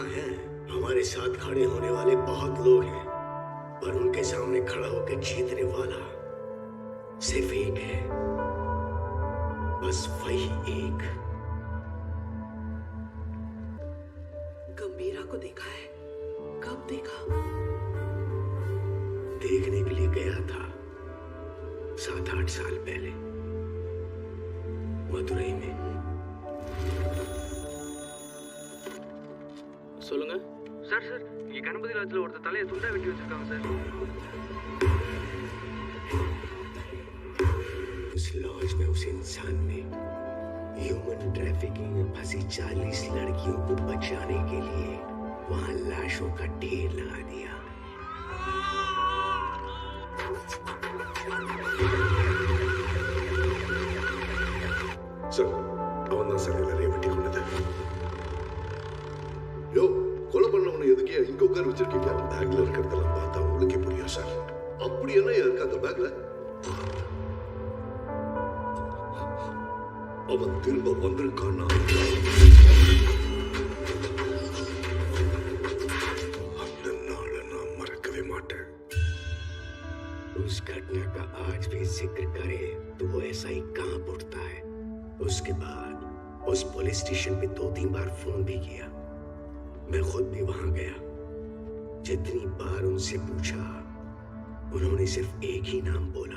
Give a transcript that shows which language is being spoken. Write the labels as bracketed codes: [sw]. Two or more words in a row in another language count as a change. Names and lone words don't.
[hi] हाँ है, हमारे साथ खड़े होने वाले बहुत लोग हैं, पर उनके सामने खड़ा होकर जीतने वाला सिर्फ एक है, बस वही एक। गंभीरा को देखा है? कब देखा? देखने के लिए गया था 7-8 साल पहले मदुरई में। [ta] சொல்லுங்க சார் சார் இங்கே கணபதி லாட்ஜில் ஒருத்தர் தலையை துண்டா வெட்டி வச்சிருக்காங்க சார். [hi] उस लॉज में उस इंसान ने ह्यूमन ट्रैफिकिंग में फंसी 40 लड़कियों को बचाने के लिए वहां लाशों का ढेर लगा दिया। [kn] ಸರ್, ಅವನ್ನ ಸರ್ [ta] எல்லாரையும் வெட்டி கொண்டது. யோ, கொலை பண்ணவனை எதுக்கு இங்க உட்கார வச்சிருக்கீங்க? பேக்ல இருக்கிறதெல்லாம் பார்த்தா உங்களுக்கே புரியும் சார். அப்படி என்ன இருக்கு அந்த பேக்ல? அவன் திரும்ப வந்திருக்கான்னா அந்த நாளை நான் மறக்கவே மாட்டேன். [hi] उस घटना का आज भी जिक्र करे तो वो ऐसा ही कांप उठता है। उसके बाद उस पुलिस स्टेशन पे 2-3 बार फोन भी किया। मैं खुद भी वहां गया। जितनी बार उनसे पूछा, उन्होंने सिर्फ एक ही नाम बोला,